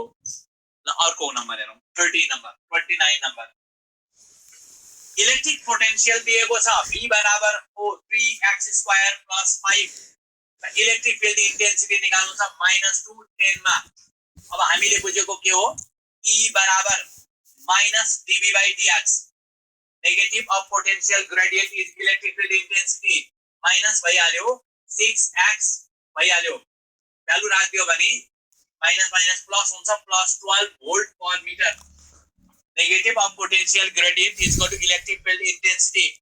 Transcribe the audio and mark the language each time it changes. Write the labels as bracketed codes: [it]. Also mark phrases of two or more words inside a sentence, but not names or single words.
[ne] ल अर्को नम्बर हेरौँ, 29 नम्बर। [en] electric potential [ne] दिएको छ V बराबर 3x² + 5। [en] electric field intensity [ne] निकाल्नु छ -2 10 मा। अब हामीले बुझेको के हो? E बराबर -dV/dx। [en] negative of potential gradient is electric field intensity minus [ne] भइहाल्यो 6x भइहाल्यो। भ्यालु राख्दियो भने [en] minus plus [ne] हुन्छ, +12 [en] volt per metre. negative of potential gradient is equal to electric field intensity.